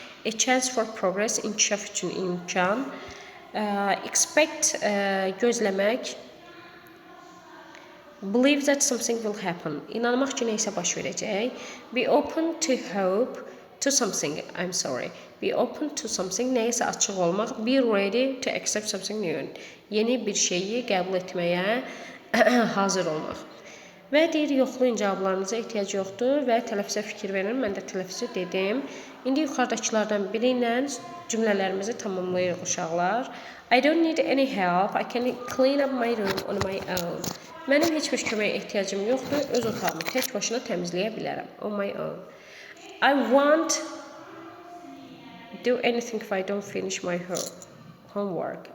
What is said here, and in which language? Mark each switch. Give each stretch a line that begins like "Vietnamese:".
English: A chance for progress,
Azerbaijani: inkişaf üçün imkan.
English: Expect,
Azerbaijani: gözləmək.
English: Believe that something will happen,
Azerbaijani: inanmaq ki, nəyisə baş verəcək.
English: Be open to hope. To something, I'm sorry. Be open to something,
Azerbaijani: nəyisə açıq olmaq.
English: Be ready to accept something new.
Azerbaijani: Yeni bir şeyi qəbul etməyə hazır olmaq. Və deyir, yoxlayın, cavablarınıza ehtiyac yoxdur və tələffüzə fikir verin. Mən də tələffüzü dedim. İndi yuxarıdakılardan biri ilə cümlələrimizi tamamlayırıq uşaqlar.
English: I don't need any help. I can clean up my room on my own.
Azerbaijani: Mənim heç bir köməyə ehtiyacım yoxdur. Öz otağımı tək başına təmizləyə bilərəm.
English: On my own. I won't do anything if I don't finish my homework.